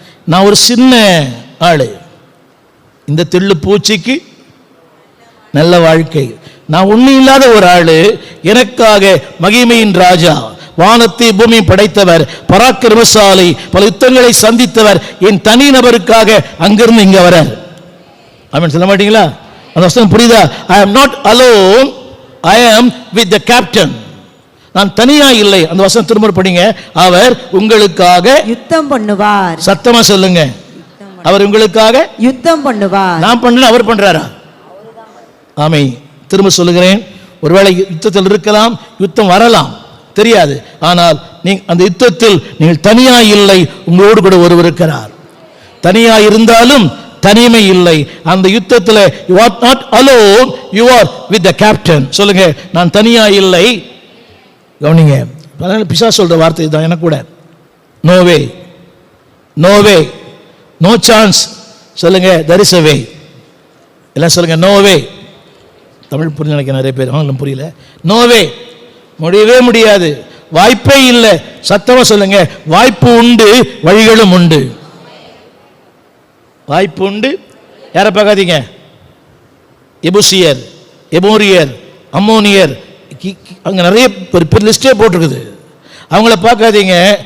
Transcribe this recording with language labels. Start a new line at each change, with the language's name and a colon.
Tamil: நான் ஒரு சின்ன ஆளு, இந்த தெள்ளு பூச்சிக்கு நல்ல வாழ்க்கை. நான் ஒன்றும் இல்லாத ஒரு ஆளு. எனக்காக மகிமையின் ராஜா, வானத்தை பூமி படைத்தவர், பராக்கிரமசாலி, பல யுத்தங்களை சந்தித்தவர் என் தனி நபருக்காக அங்கிருந்து இங்க வர. ஆமென் சொல்ல மாட்டீங்களா? அந்த வசனம் புரியுதா?
English: I am not alone, I am with the captain.
Tamil: நான் தனியா இல்லை. அந்த வசனம் திரும்ப படிங்க. அவர் உங்களுக்காக யுத்தம் பண்ணுவார். சத்தமா சொல்லுங்க. அவர் உங்களுக்காக யுத்தம் பண்ணுவார். நான் பண்ணல, அவர் பண்றாரா? ஆமென். திரும்ப சொல்லுகிறேன். ஒருவேளை யுத்தத்தில் இருக்கலாம், யுத்தம் வரலாம், தெரியாது. ஆனால் அந்த யுத்தத்தில் நீங்கள் தனியா இல்லை, உங்களோடு கூட ஒருவர் இருக்கிறார். தனியா இருந்தாலும் தனிமை இல்லை. அந்த யுத்தத்தில்
English: you are not alone, you are with the captain.
Tamil: சொல்லுங்க, நான் தனியா இல்லை. கவனிங்க. பிசாசு சொல்ற வார்த்தை தான் எனக்கு கூட.
English: No way, no way, no chance.
Tamil: சொல்லுங்க,
English: there is a way.
Tamil: எல்லாம் சொல்லுங்க,
English: No way.
Tamil: தமிழ் புரிஞ்சு நினைக்க நிறைய பேர், ஆங்கிலம் புரியல.
English: no way,
Tamil: முடியவே முடியாது, வாய்ப்பே இல்லை. சத்தமா சொல்லுங்க, வாய்ப்பு உண்டு, வழிகளும் உண்டு. வாய்ப்பு உண்டு. யாரை பார்க்காதீங்க? எபூசியர், எமோரியர், அம்மோனியர், அங்க நிறைய லிஸ்டே போட்டிருக்குது. அவங்கள பார்க்காதீங்க.